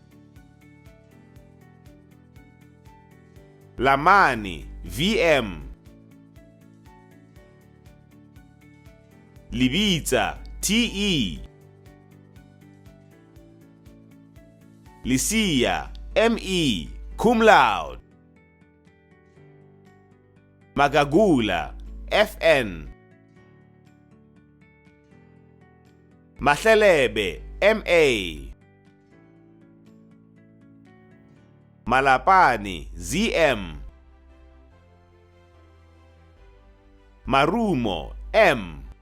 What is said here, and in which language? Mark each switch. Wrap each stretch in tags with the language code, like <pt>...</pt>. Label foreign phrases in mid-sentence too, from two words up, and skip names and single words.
<en>Lamani, VM. Libita, TE. Lisia, ME,</en> <la>cum laude.</la> <en>Magagula, FN. Mahlelebe, MA. Malapani, ZM. Marumo, M.</en>